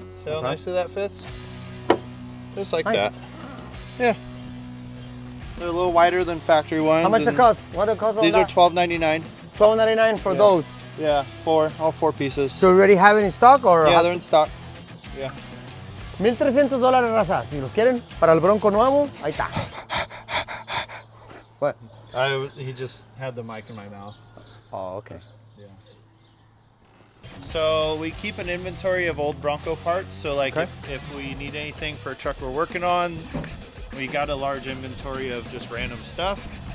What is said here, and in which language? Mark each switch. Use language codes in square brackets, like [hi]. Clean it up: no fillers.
[en] See how nicely that fits? Just like Nice. that. Yeah. They're a little wider than factory ones. How much it and cost? What it cost? These are $12.99. $12.99 for those. Yeah, all four pieces. So you already have it in stock, or? Yeah, they're in stock. Yeah. $1,300, raza. [es] Si los quieren para el Bronco nuevo, ahí está. [en] What? He just had the mic in my mouth. Oh, okay. So we keep an inventory of old Bronco parts. So like Okay. if we need anything for a truck we're working on, we got a large inventory of just random stuff.